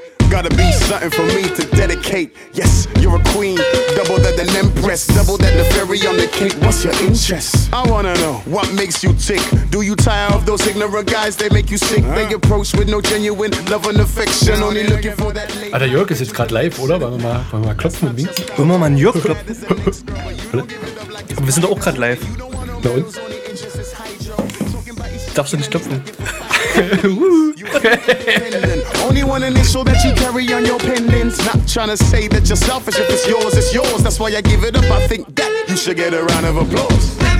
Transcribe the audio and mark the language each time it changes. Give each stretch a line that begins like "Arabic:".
English: Gotta be something for me to dedicate. Yes, you're a queen, double that an empress, double that the fairy on the cake. What's your interest? I wanna know what makes you tick. Do you tire of those ignorant guys? They make you sick. They approach with no genuine love and affection, only looking for that lady.
German: Alter, Jörg ist jetzt gerade live, oder? Wollen wir mal klopfen und winken? Wollen wir mal einen Jörg klopfen? Wir sind doch auch gerade live. Bei uns? Darfst du nicht klopfen?
English: Only one initial that you carry on your pendants. Not trying to say that you're selfish. If it's yours, it's yours. That's why I give it up. I think that you should get a round of applause.